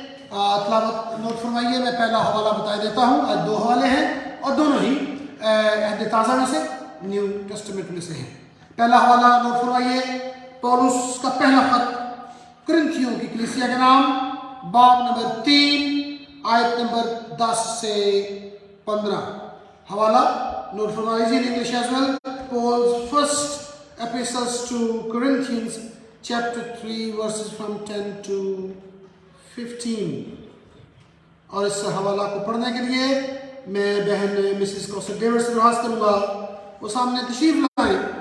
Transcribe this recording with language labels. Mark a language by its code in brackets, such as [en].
[ur] تلاوت نوٹ فرمائیے. میں پہلا حوالہ بتا دیتا ہوں. آج دو حوالے ہیں اور دونوں ہی عہد تازہ میں سے نیو ٹیسٹمنٹ میں سے ہیں. پہلا حوالہ نوٹ فرمائیے. پولس کا پہلا خط کرنتھیوں کی کلیسیا کے نام، باب نمبر 3 آیت نمبر 10 سے 15. حوالہ نوٹ فرمائیے. [en] English as well. Paul's first epistles to Corinthians, chapter 3, verses from 10 to 15. [ur] اور اس حوالہ کو پڑھنے کے لیے میں بہن مسز کوسر ڈیوڈ سے درخواست کروں گا وہ سامنے تشریف لائیں.